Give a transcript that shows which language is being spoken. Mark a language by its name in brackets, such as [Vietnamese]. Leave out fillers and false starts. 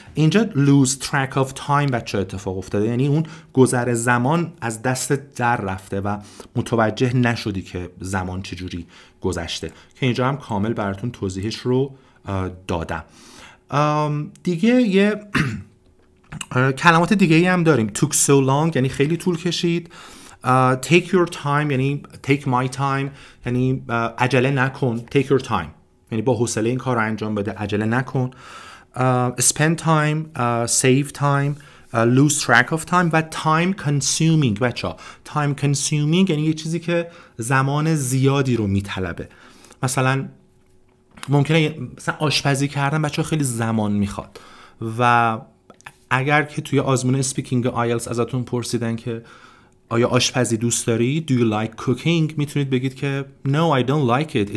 [Persian] اینجا lose track of time بچه اتفاق افتاده، یعنی اون گذر زمان از دست در رفته و متوجه نشدی که زمان چجوری گذشته، که اینجا هم کامل براتون توضیحش رو دادم. دیگه یه کلمات دیگه ای هم داریم. took so long یعنی خیلی طول کشید. take your time یعنی take my time یعنی عجله نکن. take your time یعنی با حوصله این کار رو انجام بده، عجله نکن. [English] spend time save time lose track of time و time consuming. [Persian] بچه time consuming یعنی یه چیزی که زمان زیادی رو میطلبه. مثلا ممکنه مثلا آشپزی کردن بچه خیلی زمان میخواد و اگر که توی آزمون اسپیکینگ آیلتس ازتون پرسیدن که آیا آشپزی دوست داری؟ [English] Do you like cooking؟ [Persian] میتونید بگید که [English] No, I don't like it.